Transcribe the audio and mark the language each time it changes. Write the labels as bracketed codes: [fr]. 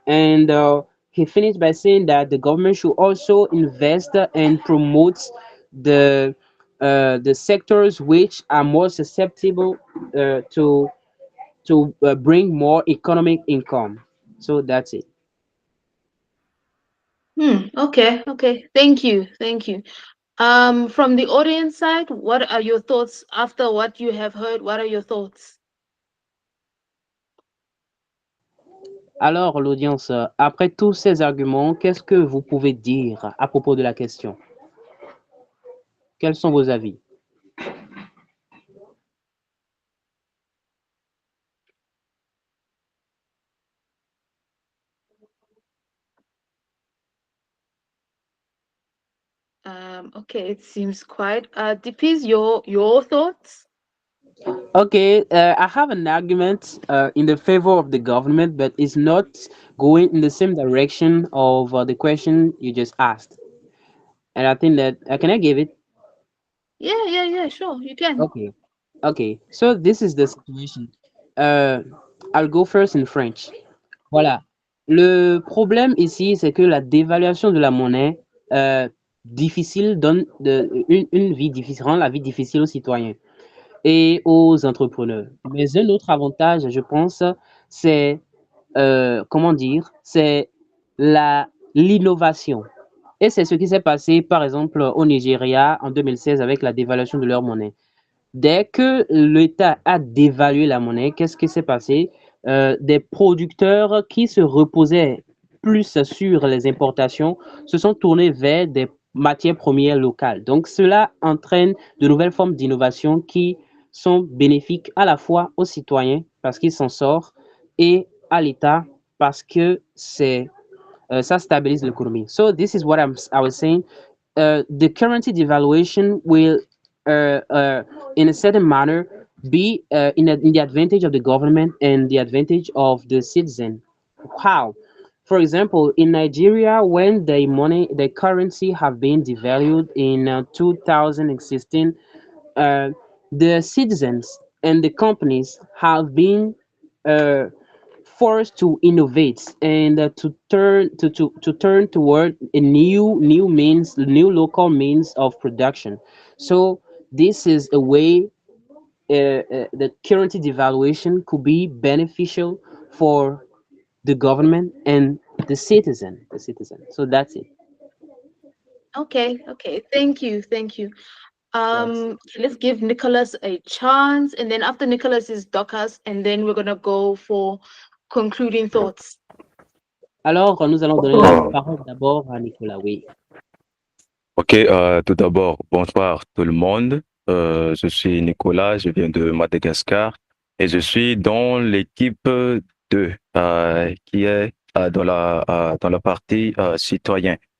[en] And he finished by saying that the government should also invest and promote the sectors which are more susceptible to bring more economic income. So that's it. Okay, okay. Thank you. From the audience side, what are your thoughts after what you have heard? What are your thoughts? [fr] Alors, l'audience, après tous ces arguments, qu'est-ce que vous pouvez dire à propos de la question? Quels sont vos avis? [en] Okay, it seems quite. Dippies, your thoughts? Okay, I have an argument in the favor of the government, but it's not going in the same direction of the question you just asked. And I think that, can I give it? Yeah, sure, you can. Okay. Okay, so this is the situation. Euh, I'll go first in French. [fr] Voilà. Le problème ici, c'est que la dévaluation de la monnaie difficile donne une vie difficile, rend la vie difficile aux citoyens et aux entrepreneurs. Mais un autre avantage, je pense, c'est, comment dire, c'est l'innovation. Et c'est ce qui s'est passé, par exemple, au Nigeria en 2016 avec la dévaluation de leur monnaie. Dès que l'État a dévalué la monnaie, qu'est-ce qui s'est passé? Des producteurs qui se reposaient plus sur les importations se sont tournés vers des matières premières locales. Donc, cela entraîne de nouvelles formes d'innovation qui sont bénéfiques à la fois aux citoyens parce qu'ils s'en sortent et à l'État parce que ça stabilise l'économie. [en] So this is what I was saying. The currency devaluation will, in a certain manner, be in the advantage of the government and the advantage of the citizen. How? For example, in Nigeria, when the currency have been devalued in 2016, uh, the citizens and the companies have been uh, forced to innovate and to turn toward a new local means of production. So this is a way the currency devaluation could be beneficial for the government and the citizen. So that's it. Okay, thank you. Yes. Let's give Nicholas a chance, and then after Nicholas is Dorcas, and then we're gonna go for concluding thoughts. [fr] Alors, nous allons donner la parole d'abord à Nicolas. Oui. Ok, tout d'abord, bonsoir tout le monde. Je suis Nicolas, je viens de Madagascar et je suis dans l'équipe 2 qui est dans la partie citoyen.